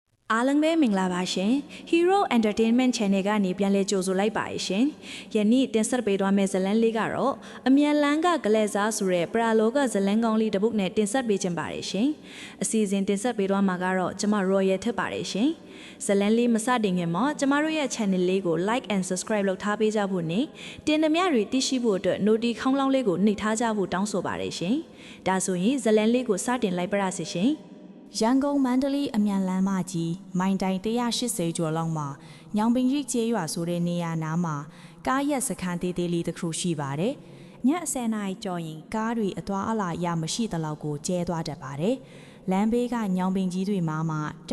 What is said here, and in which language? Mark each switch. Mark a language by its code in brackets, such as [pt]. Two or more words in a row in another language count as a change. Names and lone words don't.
[my] အားလုံးပဲမင်္ဂလာပါရှင် Hero Entertainment Channel ကနေပြန်လည်ကြိုဆိုလိုက်ပါရှင်ယနေ့တင်ဆက်ပေးသွားမယ့်ဇာတ်လမ်းလေးကတော့အမြန်လန်းကဂလက်စားဆိုတဲ့ပရာလောကဇာတ်လမ်းကောင်းလေးတစ်ပုဒ်နဲ့တင်ဆက်ပေးခြင်းပါတယ်ရှင်အစီအစဉ်တင်ဆက်ပေးသွားမှာကတော့ကျွန်မ Royal ထပ်ပါတယ်ရှင်ဇာတ်လမ်းလေးမစတင်ခင်မှာကျွန်မတို့ရဲ့ channel လေးကို [en] like and subscribe [my] လုပ်ထားပေးကြဖို့နဲ့တင်သမျှတွေသိရှိဖို့အတွက် notification ခေါင်းလောင်းလေးကိုနှိပ်ထားကြဖို့တောင်းဆိုပါတယ်ရှင်ဒါဆိုရင်ဇာတ်လမ်းလေးကိုစတင်လိုက်ပါရစေရှင် ရန်ကုန်မန္တလေးအမြန်လမ်းမကြီးမိုင်တိုင်180ကျော်လောက်မှာညောင်ပင်ရိကျေးရွာဆိုတဲ့နေရာနားမှာကားရက်စခန်းသေးသေးလေးတစ်ခုရှိပါတယ်။ည10နာရီကျော်ရင်ကားတွေအသွားအလာရမရှိသလောက်ကိုကျဲသွားတတ်ပါတယ်။လမ်းဘေးကညောင်ပင်ကြီးတွေမှာတ